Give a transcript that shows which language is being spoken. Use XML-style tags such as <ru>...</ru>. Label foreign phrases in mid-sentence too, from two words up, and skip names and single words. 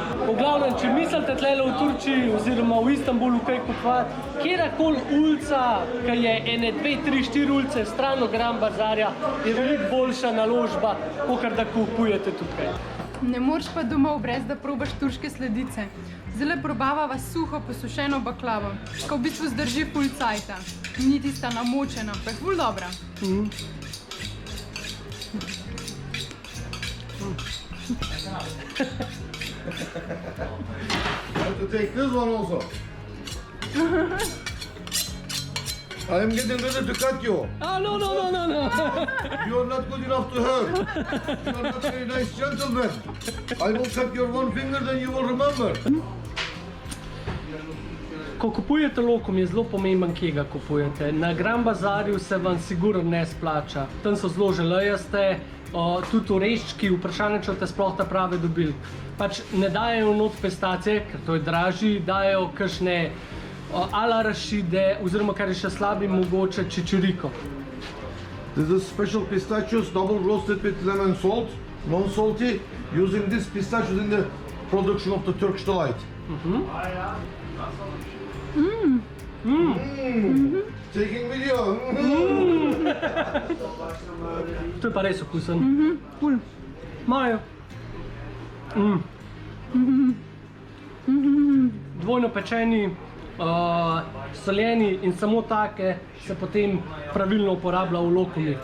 <sl>V glavnem, če mislite tlele v Turčiji oziroma v Istanbulu kaj kupovati, kjerkoli ulica, ki je ene 2, 3, 4 ulice stran od Grand Bazarja, je veliko boljša naložba, kakor da kupujete tukaj. Ne moreš pa domov brez da probaš turške sladice. Zdaj probavava suho posušeno baklavo, ko v bistvu zdrži ful cajta. Ni tista namočena, pa je ful dobra.</sl> <en>To take this one also. I am getting ready to cut you. Ah, no. You are not good enough to her. You are not very nice gentleman. I will cut your one finger, then you will remember.</en> <sl>Ko kupujete lokum, je zelo pomemben, kje ga kupujete. Na Grand Bazarju se vam sigurno ne splača. Tam so zelo želejaste, tudi oreščki, vprašanje, če boste sploh ta prave dobili. Pač ne dajejo not pistacije, ker to je dražji, dajejo kakšne ala rašide, oziroma kar je še slabi, mogoče čičiriko.</sl> <en>This is special pistachios, double roasted with lemon salt, non-salty, using this pistachios in the production of the Turkish delight. Taking video.</en> <sl>To je pa res okusen. Ful. Majo. Dvojno pečeni, soljeni in samo take se potem pravilno uporablja v lokumih.</sl>